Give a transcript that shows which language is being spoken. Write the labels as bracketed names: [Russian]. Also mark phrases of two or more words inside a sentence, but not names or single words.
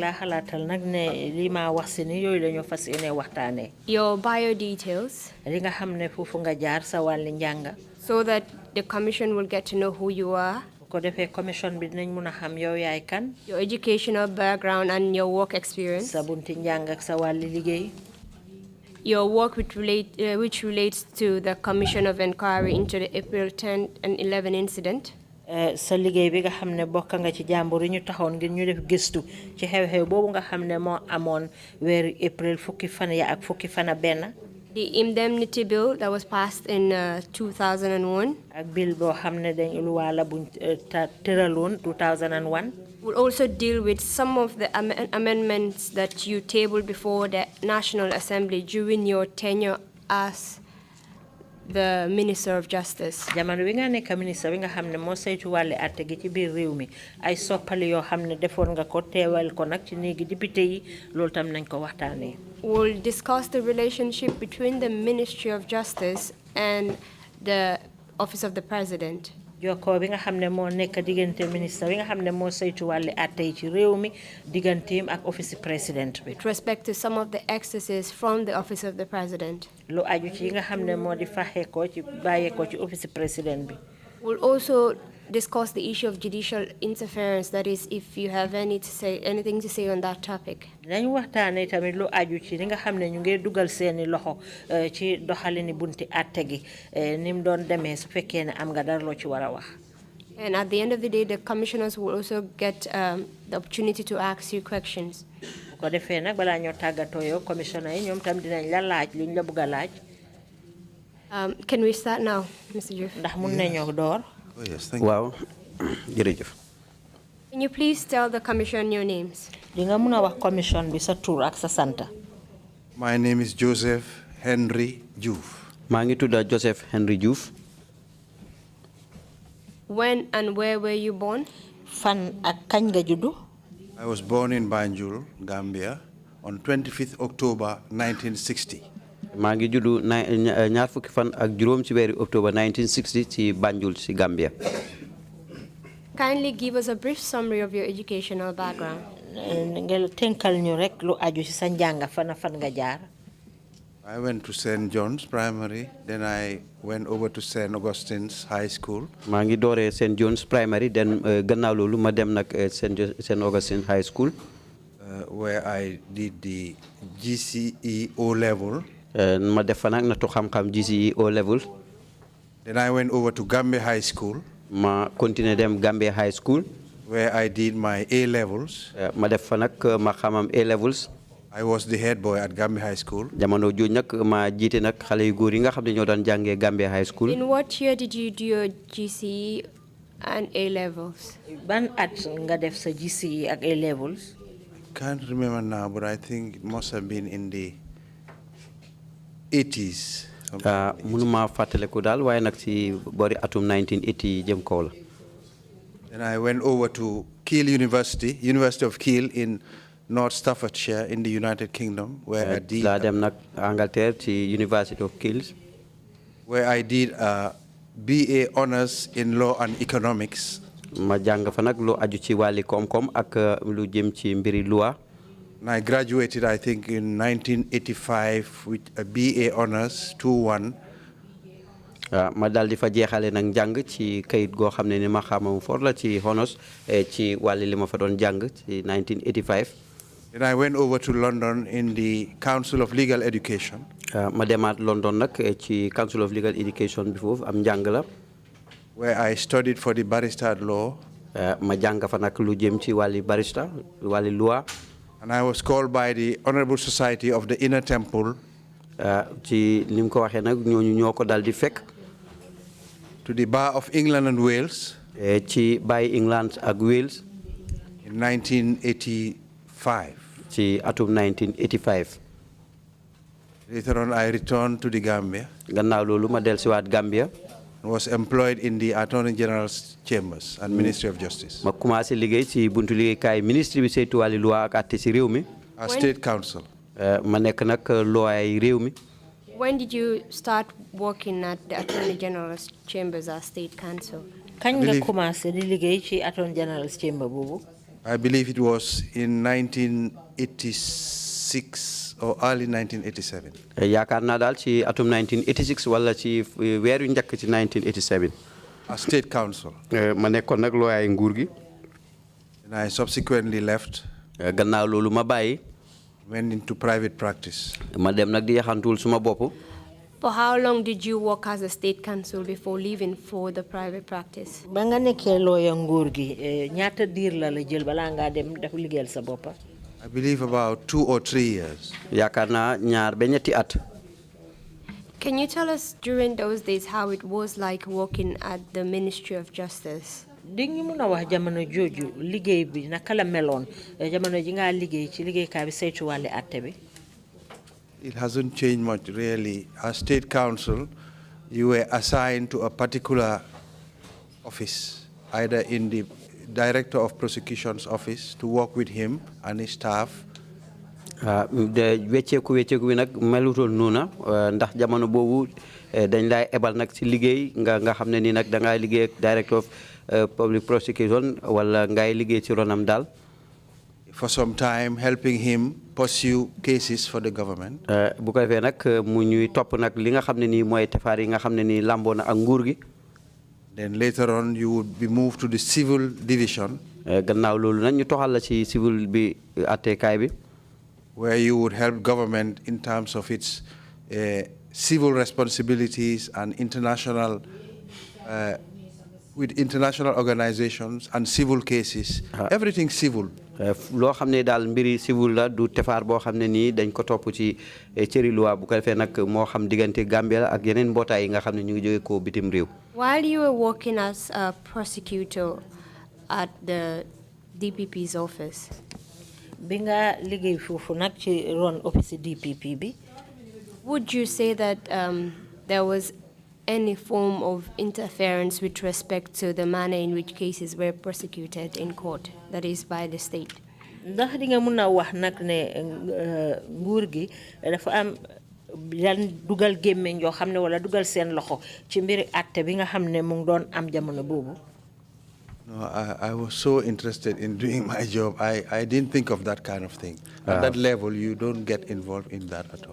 [English] Your bio details, so that the Commission will get to know who you are, your educational background and your work experience, your work which relates to the Commission of Inquiry into the April 10 and 11 incident, [Wolof] sa liggéey bi nga xamne bokk nga ci jàmbur ñu taxoon ngir ñu def gëstu ci xew-xew boobu nga xamne moo amoon weeru April fukki fan ya ak fukki fan benn. [English] The indemnity bill that was passed in 2001. [Wolof] Ak bill boo xamne dañ luwaa la buñ tëraloon 2001. [English] Will also deal with some of the amendments that you tabled before the National Assembly during your tenure as the Minister of Justice. [Wolof] Jamono wi nga nekk ministre bi nga xamne moo saytu wàllu àtte gi ci biir réew mi ay soppali yoo xamne defoon nga ko teewal ko nag ci néegi député yi loolu tam nañ ko waxtaanee. [English] We'll discuss the relationship between the Ministry of Justice and the Office of the President. [Wolof] Jokkoo bi nga xamne moo nekk diggante ministre bi nga xamne moo saytu wàllu àtte yi ci réew mi digganteem ak office président bi. [English] With respect to some of the excesses from the Office of the President. [Wolof] Lu aju ci nga xamne moo di faxee ko ci bàyyee ko ci office président bi. [English] We'll also discuss the issue of judicial interference, that is, if you have anything to say on that topic. [Wolof] Dañ waxtaanee tamit lu aju ci li nga xamne ñu ngi dugal seeni loxo ci doxalini bunti àtte gi nim doon demee su fekkee ne am nga dara loo ci war a wax. [English] And at the end of the day, the commissioners will also get the opportunity to ask you questions. [Wolof] Ko defee nag balaa ñoo tàggatoo yow commissioner yi ñoom tam dinañ la laaj luñ la bëgg a laaj. [English] Can we start now, Mr. Diouf? [Wolof] Ndax mun nañoo door. [English] Oh, yes, thank you. [Wolof] Wow. Jërëjëf. [English] Can you please tell the commission your names? [Wolof] Di nga mun a wax commission bi sa tur ak sa santa. [English] My name is Joseph Henry Diouf. [Wolof] Maa ngi tudd Joseph Henry Diouf. [English] When and where were you born? [Wolof] Fan ak kañ nga juddu? [English] I was born in Banjul, Gambia, on 25th October 1960. [Wolof] Maa ngi juddu ñaar fukki fan ak juróom ci weeru October 1960 ci Banjul ci Gambia. [English] Kindly give us a brief summary of your educational background. [Wolof] Ngel tenkal ñu rek lu aju ci sa njàng fan nga jaar. [English] I went to St. John's Primary, then I went over to St. Augustine's High School. [Wolof] Maa ngi dooree St. John's Primary, then gannaaw loolu ma dem nag St. Augustine High School. [English] Where I did the GCE O-level. [Wolof] Ma def fa nag nattu xam-xam GCE O-level. [English] Then I went over to Gambia High School. [Wolof] Ma continué dem Gambia High School. [English] Where I did my A-levels. [Wolof] Ma def fa nag ma xamam A-levels. [English] I was the head boy at Gambia High School. [Wolof] Jamono jooju nag ma jiite nag xale yu góor yi nga xam ne ñoo daan jàngee Gambia High School. [English] In what year did you do your GCE And A levels. [Wolof] Ban at nga def sa GCE ak A levels? [English] Can't remember now, but I think it must have been in the 80s. [Wolof] Munuma fateleku dal waye nak ci bori atum 1980 jëm kaw la. [English] Then I went over to Kiel University, University of Kiel in North Staffordshire in the United Kingdom, where I did. [Wolof] La dem nak Angleterre ci University of Kiel. [English] Where I did a BA honors in law and economics. [Wolof] Ma jang fa nak lu aju ci wali kom-kom ak lu jëm ci mbiri loi. [English] And I graduated, I think, in 1985 with a BA honors 2-1. [Wolof] Ma dal di fa jeexale nag jàng ci kayit goo xam ne ni ma xamam for la ci honors ci wàlli li ma fa doon jàng ci 1985. [English] Then I went over to London in the Council of Legal Education. [Wolof] Ma demaat London nag ci Council of Legal Education bi foofu am njàng la. [English] Where I studied for the barrister at law. [Wolof] Ma jàng fa nag lu jëm ci wàlli barrister wàlli loi. [English] And I was called by the Honorable Society of the Inner Temple. [Wolof] Ci nim ko waxee nag ñooñu ñoo ko dal di fekk. [English] To the Bar of England and Wales. [Wolof] Ci Bar England ak Wales. [English] In 1985. [Wolof] Ci atum 1985. [English] Later on, I returned to the Gambia. [Wolof] Gannaaw loolu ma dellusiwaat Gambia. [English] Was employed in the Attorney General's chambers and Ministry of Justice. [Wolof] Ma commencé liggéey ci buntu liggéeykaay ministre bi saytu wàlli loi ak àtte ci réew mi. [English] A state council. [Wolof] Ma nekk nag loi réew mi. [English] When did you start working at the Attorney General's chambers as state counsel? [Wolof] Kañ nga commencé di liggéey ci Attorney General's chamber boobu? [English] I believe it was in 1986 or early 1987. [Wolof] Yaakaar naa daal ci atum 1986 wala ci weeru njëkk ci 1987. [English] A state council. [Wolof] Ma nekkoon nag looyaay nguur gi. [English] And I subsequently left. [Wolof] Gannaaw loolu ma bàyyi. [English] Went into private practice. [Wolof] Ma dem nag di yaxantul suma bopp. [English] For how long did you work as a state counsel before leaving for the private practice? [Wolof] Ba nga nekkee looya nguur gi ñaata diir la la jël balaa ngaa dem def liggéeyal sa boppa? [English] I believe about 2 or 3 years. [Wolof] Yaakaar naa ñaar ba ñetti at. [English] Can you tell us during those days how it was like working at the Ministry of Justice? [Wolof] Di ñu mën a wax jamono jooju liggéey bi naka la meloon jamono ji nga liggéey ci liggéeykaay bi saytu wàlli àtte bi? [English] It hasn't changed much really. As state counsel, you were assigned to a particular office, either in the Director of Prosecution's office to work with him and his staff. [Wolof] wecceeku bi nag melutoon noona ndax jamono boobu dañ lay ebal nag ci liggéey nga xam ne ni nag da ngay liggéey ak Director of Public Prosecution wala ngay liggéey ci ronam daal. [English] For some time, helping him pursue cases for the government. [Wolof] bu ko defee nag mu ñuy topp nag li nga xam ne nii mooy tefaar yi nga xam ne nii lamboo na ak nguur gi. [English] Then later on, you would be moved to the civil division. [Wolof] Gannaaw loolu nag ñu toxal la ci civil bi attekaay bi. [English] Where you would help government in terms of its civil responsibilities and international, with international organizations and civil cases, everything civil. [Wolof] loo xam ne daal mbiri civil la du tefaar boo xam ne nii dañ ko topp ci cëri loi bu ko defee nag moo xam diggante Gambia la ak yeneen mbootaay yi nga xam ne ñu ngi jóge ko bitim réew. [English] While you were working as a prosecutor at the DPP's office, [Wolof] bi nga liggéey foofu nag ci ron office DPP bi, [English] would you say that there was any form of interference with respect to the manner in which cases were prosecuted in court, that is by the state? [Wolof] Ndax di nga mën a wax nag ne nguur gi dafa am yan dugal gémmeñ yoo xam ne wala dugal seen loxo ci mbiri àtte bi nga xam ne mu ngi doon am jamono boobu? [English] No, I was so interested in doing my job. I didn't think of that kind of thing. At that level, you don't get involved in that at all.